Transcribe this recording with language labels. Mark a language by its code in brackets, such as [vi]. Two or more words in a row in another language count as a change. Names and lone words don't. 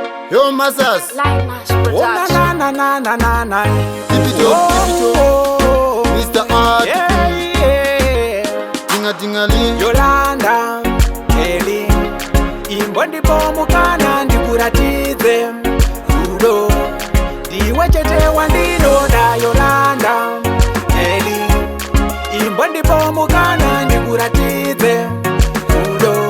[en] Yo, Massaz. Oh, na na na na na na. Keep it up, Mr. Art. Yeah. Dinga dingali. [sn] Yolanda, Eli. Imbondi pomukana ndikuratidze rudo. Ndiwe chete wandinoda Yolanda, Eli. Imbondi pomukana ndikuratidze rudo.